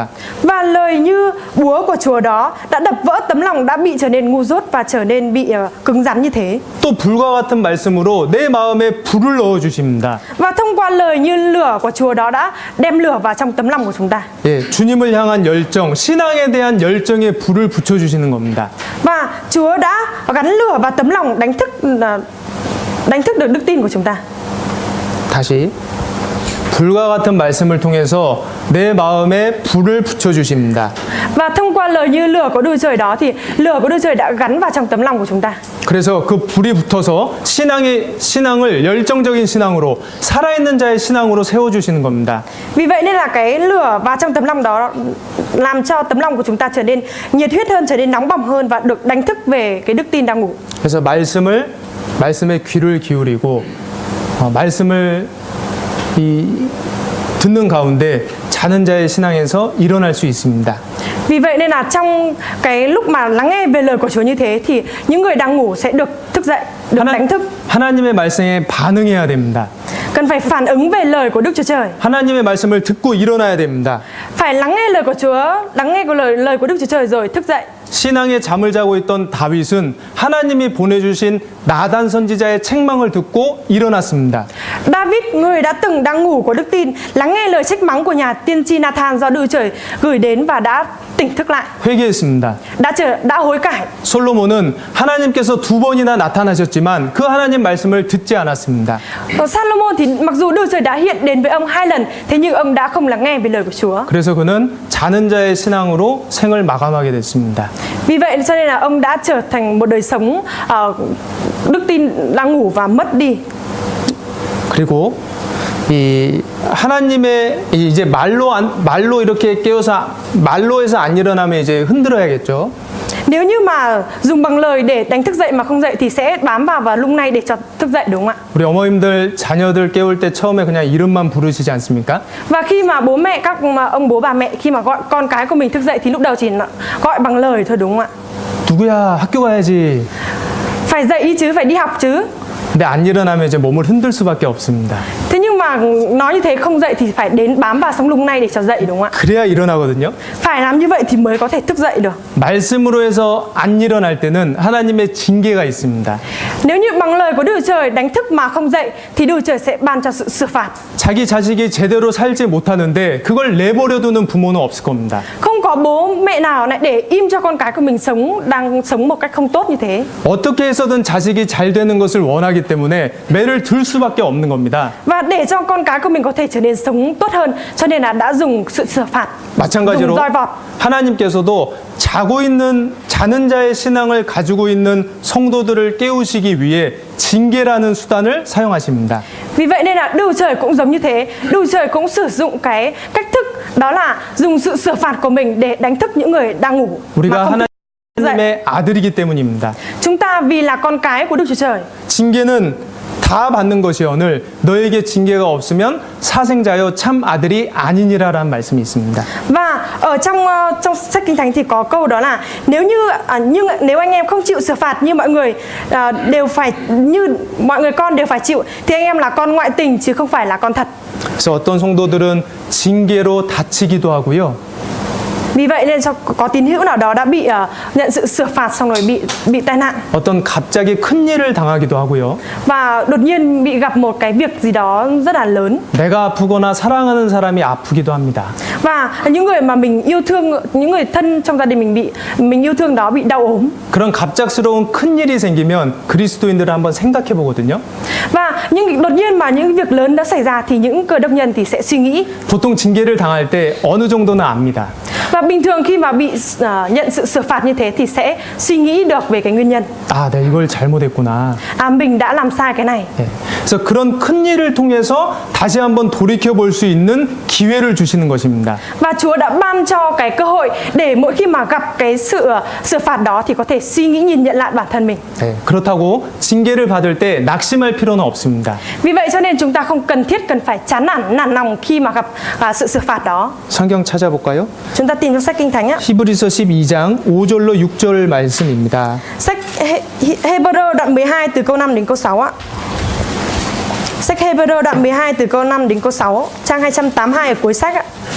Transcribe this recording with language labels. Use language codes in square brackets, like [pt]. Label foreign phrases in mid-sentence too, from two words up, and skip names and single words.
[vi] Và lời như búa của Chúa đó đã đập vỡ tấm lòng đã bị trở nên ngu dốt và trở nên bị cứng rắn như thế. [ko] 또 불과 같은 말씀으로 내 마음에 불을 넣어주십니다. [vi] Và thông qua lời như lửa của Chúa đó đã đem lửa vào trong tấm lòng của chúng ta. [ko] 예, 주님을 향한 열정, 신앙에 대한 열정에 불을 붙여주시는 겁니다. [vi] Và Chúa đã gắn lửa vào tấm lòng đánh thức được đức tin của chúng ta. [ko] 다시 불과 같은 말씀을 통해서 내 마음에 불을 붙여 주십니다. [vi] Và thông qua lời như lửa của Đức Chúa Trời đó thì lửa của Đức Chúa Trời đã gắn vào trong tấm lòng của chúng ta. [ko] 그래서 그 불이 붙어서 신앙을 열정적인 신앙으로 살아있는 자의 신앙으로 세워 주시는 겁니다. [vi] Vì vậy nên là cái lửa vào trong tấm lòng đó làm cho tấm lòng của chúng ta trở nên nhiệt huyết hơn, trở nên nóng bỏng hơn và được đánh thức về cái đức tin đang ngủ. [ko] 그래서 말씀에 귀를 기울이고 말씀을 듣는 가운데 자는 자의 신앙에서 일어날 수 있습니다. [vi] Vì vậy nên là trong cái lúc mà lắng nghe về lời của Chúa như thế thì những người đang ngủ sẽ được thức dậy, được đánh thức. [ko] 하나님의 말씀에 반응해야 됩니다. [vi] Cần phải phản ứng về lời của Đức Chúa Trời. [ko] 하나님의 말씀을 듣고 일어나야 됩니다. [vi] Phải lắng nghe lời của Chúa, lắng nghe lời của Đức Chúa Trời rồi thức dậy. [ko] 신앙의 잠을 자고 있던 다윗은 하나님이 보내주신 나단 선지자의 책망을 듣고 일어났습니다. [vi] David, người đã từng đang ngủ của đức tin, lắng nghe lời trách mắng của nhà tiên tri Nathan do Đức Chúa Trời gửi đến và đã tỉnh thức lại, [ko] 회개했습니다. [vi] đã hối cải. [ko] 솔로몬은 하나님께서 2번이나 나타나셨지만 그 하나님 말씀을 듣지 않았습니다. [vi] Salomon thì mặc dù Đức Chúa Trời đã hiện đến với ông 2 lần, thế nhưng ông đã không lắng nghe về lời của Chúa. [ko] 그래서 그는 자는 자의 신앙으로 생을 마감하게 됐습니다. [vi] Vì vậy cho nên là ông đã trở thành một đời sống đức tin đang ngủ và mất đi. [ko] 그리고 이 하나님의 이제 말로 이렇게 깨워서 말로에서 안 일어나면 이제 흔들어야겠죠. [vi] Nếu như mà dùng bằng lời để đánh thức dậy mà không dậy thì sẽ bám vào và lung lay để cho thức dậy, đúng không ạ? [ko] 우리 어머님들 자녀들 깨울 때 처음에 그냥 이름만 부르시지 않습니까? [vi] Và khi mà bố mẹ ông bố bà mẹ khi mà gọi con cái của mình thức dậy thì lúc đầu chỉ gọi bằng lời thôi, đúng không ạ? [ko] 누구야 학교 가야지. [vi] Phải dậy chứ, phải đi học chứ. [ko] 근데 안 일어나면 이제 몸을 흔들 수밖에 없습니다. [vi] Thế nhưng mà nói như thế không dậy thì phải đến bám vào sống lung lay để cho dậy, đúng không ạ? [ko] 그래야 일어나거든요. [vi] Phải làm như vậy thì mới có thể thức dậy được. [ko] 말씀으로 해서 안 일어날 때는 하나님의 징계가 있습니다. [vi] Nếu như bằng lời của Đức Chúa Trời đánh thức mà không dậy thì Đức Chúa Trời sẽ ban cho sự xử phạt. [ko] 자기 자식이 제대로 살지 못하는데 그걸 내버려 두는 부모는 없을 겁니다. [vi] Không có bố mẹ nào lại để im cho con cái của mình đang sống một cách không tốt như thế. [ko] 어떻게 해서든 자식이 잘 되는 것을 원하기 때문에 매를 들 수밖에 없는 겁니다. [vi] Và để cho con cái của mình có thể trở nên sống tốt hơn, cho nên là đã dùng sự xử phạt, [ko] 마찬가지로 [vi] dùng roi vọt. [ko] 하나님께서도 자는 자의 신앙을 가지고 있는 성도들을 깨우시기 위해 징계라는 수단을 사용하십니다. [vi] Vì vậy nên là Đức Chúa Trời cũng giống như thế, Đức Chúa Trời cũng sử dụng cái cách thức đó là dùng sự xử phạt của mình để đánh thức những người đang ngủ mà [ko] 우리가 [vi] không thức dậy. [ko] 하나님의 아들이기 때문입니다. [vi] Chúng ta vì là con cái của Đức Chúa Trời. [ko] 징계는 다 받는 것이오늘 너에게 징계가 없으면 사생자여 참 아들이 아니니라라는 말씀이 있습니다. [vi] Và ở trong sách Kinh Thánh thì có câu đó là nếu anh em không chịu xử phạt như mọi người con đều phải chịu thì anh em là con ngoại tình chứ không phải là con thật. [ko] 그래서 어떤 성도들은 징계로 다치기도 하고요. [vi] Vì vậy nên có tín hữu nào đó đã bị nhận sự xử phạt xong rồi bị tai nạn. [ko] 어떤 갑자기 큰 일을 당하기도 하고요. [vi] Và đột nhiên bị gặp một cái việc gì đó rất là lớn. [ko] 내가 아프거나 사랑하는 사람이 아프기도 합니다. [vi] Và những người mà mình yêu thương, những người thân trong gia đình mình yêu thương đó bị đau ốm. [ko] 그런 갑작스러운 큰 일이 생기면 그리스도인들은 한번 생각해 보거든요. [vi] Và đột nhiên mà những việc lớn đã xảy ra thì những cơ đốc nhân thì sẽ suy nghĩ. [ko] 보통 징계를 당할 때 어느 정도는 압니다. [vi] Và bình thường khi mà bị nhận sự xử phạt như thế thì sẽ suy nghĩ được về cái nguyên nhân. [ko] 아, 내가 이걸 잘못했구나. [vi] Mình đã làm sai cái này. [ko] 네. 그래서 그런 큰 일을 통해서 다시 한번 돌이켜 볼 수 있는 기회를 주시는 것입니다. [vi] Và Chúa đã ban cho cái cơ hội để mỗi khi mà gặp cái sự xử phạt đó thì có thể suy nghĩ nhìn nhận lại bản thân mình. [ko] 네. 그렇다고 징계를 받을 때 낙심할 필요는 없습니다. [vi] Vì vậy cho nên chúng ta không cần phải chán nản lòng khi mà gặp sự xử phạt đó. [ko] 성경 찾아볼까요? [vi] Chúng ta tìm trong sách Kinh Thánh á. [ko] 히브리서 12장 5절로 6절 말씀입니다. [vi] Sách Hebrew đoạn 12 từ câu 5 đến câu 6 ạ. Sách Hebrew đoạn 12 từ câu 5 đến câu 6, trang 282 ở cuối sách ạ.